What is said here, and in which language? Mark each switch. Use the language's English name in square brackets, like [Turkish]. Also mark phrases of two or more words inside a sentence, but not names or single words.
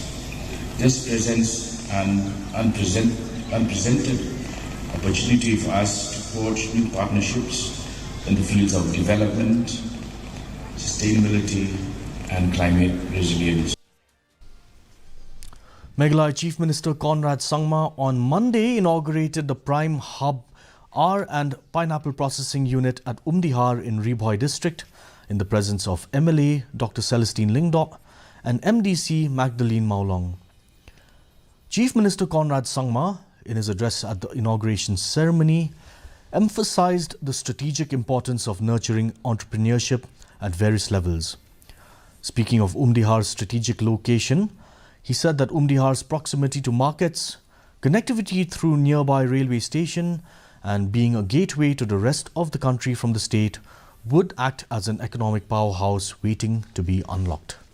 [English] This presents an unprecedented opportunity for us to forge new partnerships in the fields of development, sustainability, and climate resilience. Meghalaya Chief Minister Conrad Sangma on Monday inaugurated the Prime Hub R and Pineapple Processing Unit at Umdihar in Ribhoi District in the presence of MLA Dr. Celestine Lingdo and MDC Magdalene Maulong. Chief Minister Conrad Sangma, in his address at the inauguration ceremony, emphasized the strategic importance of nurturing entrepreneurship at various levels. Speaking of Umdihar's strategic location, he said that Umdihar's proximity to markets, connectivity through nearby railway station, and being a gateway to the rest of the country from the state would act as an economic powerhouse waiting to be unlocked.